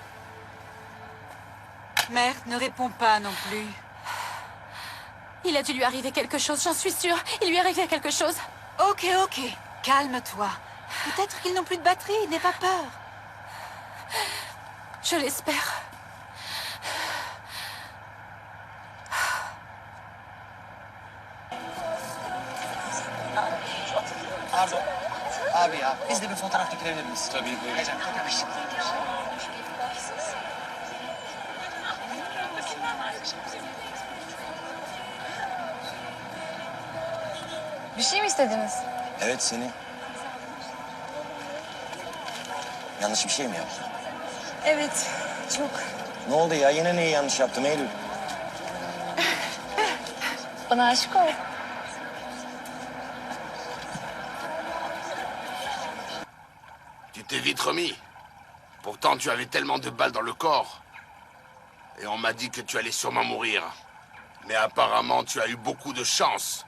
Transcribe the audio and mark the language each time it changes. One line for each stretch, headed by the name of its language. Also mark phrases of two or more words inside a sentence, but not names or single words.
French: Mère, ne réponds pas non plus. Il a dû lui arriver quelque chose, j'en suis sûre. Il lui est arrivé quelque chose. Ok. Calme-toi. Peut-être qu'ils n'ont plus de batterie, n'aie pas peur. Je l'espère.
Turkish: Arzu, abi ya biz de bir fotoğraf çekilebilir miyiz? Tabii buyurun. Heyecan, çok yakışıklı. Bir şey mi istediniz? Evet seni. Yanlış bir şey mi yaptım? Evet, çok. Ne oldu ya? Yine neyi yanlış yaptım Eylül? Bana aşık ol.
French: Tu t'es vite remis. Pourtant, tu avais tellement de balles dans le corps. Et on m'a dit que tu allais sûrement mourir. Mais apparemment, tu as eu beaucoup de chance.